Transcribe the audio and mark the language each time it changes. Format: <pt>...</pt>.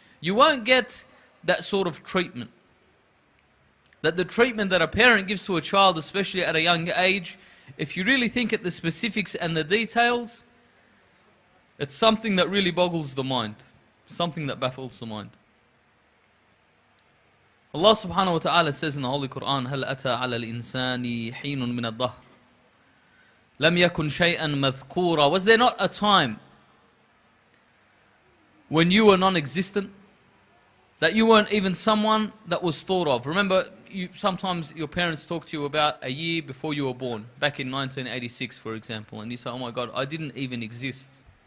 <en>You won't get that sort of treatment. That the treatment that a parent gives to a child, especially at a young age, if you really think at the specifics and the details, it's something that really boggles the mind, something that baffles the mind. Allah subhanahu wa ta'ala says in the Holy Quran,</en> <ar>هَلْ أَتَى عَلَى الْإِنسَانِ حِينٌ مِنَ الدَّهْرِ لَمْ يَكُنْ شَيْئًا مَذْكُورًا.</ar> <en>Was there not a time when you were non-existent? That you weren't even someone that was thought of? Remember, sometimes your parents talk to you about a year before you were born, back in 1986 for example, and you say, oh my God, I didn't even exist.</en>